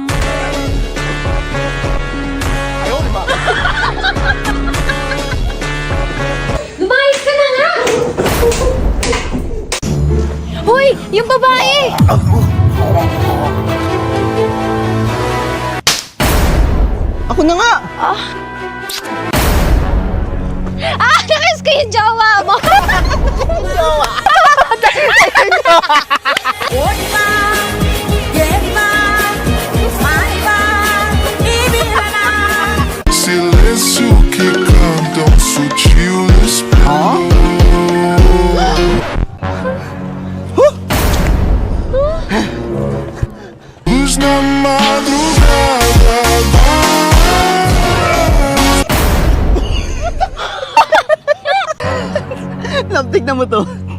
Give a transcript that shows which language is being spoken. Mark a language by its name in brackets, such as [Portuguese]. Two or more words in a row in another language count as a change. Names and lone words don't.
[Filipino] Lumayas ka na nga! Hoy! Yung babae! Ako na nga! Nakas ko yung jowa mo! [Portuguese] Silêncio que cantam sutil esplendor. Luz na madrugada. [Filipino] Love, tignan mo to.